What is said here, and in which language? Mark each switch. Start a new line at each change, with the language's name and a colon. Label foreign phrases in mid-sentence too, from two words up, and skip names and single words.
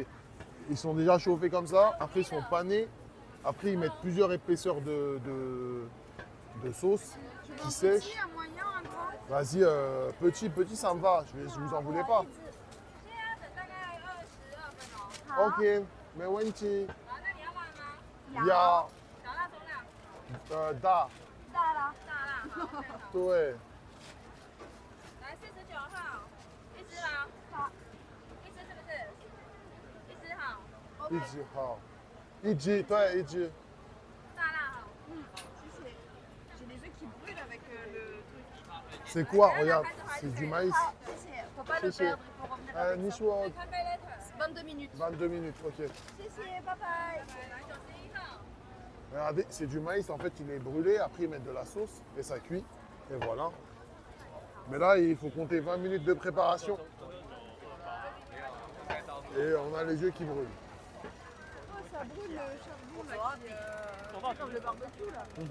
French: Ils sont déjà chauffés comme ça. Après, ils sont panés. Après, ils mettent plusieurs épaisseurs de sauce Tu veux qui un sèche. petit, un moyen, un grand? Vas-y, petit, ça me va. Je vous en voulais pas. Ok, mais Wenchi, ya, da,
Chinese: 大啦。对，来49号，一只啦，好，一只是不是？一只好，一只好，一只对一只，大辣好。
French: 谢谢。J'ai les yeux qui brûlent avec le truc. c'est quoi? Regarde, c'est du maïs.
Chinese: 好，谢谢。
French: Faut pas le
Chinese: 谢谢
French: perdre, il faut revenir avec
Chinese: 你
French: ça.
Chinese: 说
French: 22 minutes. 22 minutes, ok.
Chinese: 谢谢，拜拜。来91号，
French: Regardez, c'est du maïs, en fait, il est brûlé, après ils mettent de la sauce et ça cuit. Et voilà. Mais là, il faut compter 20 minutes de préparation. Et on a les yeux qui brûlent. Oh, ça brûle le charbon là qui, comme le barbecue là.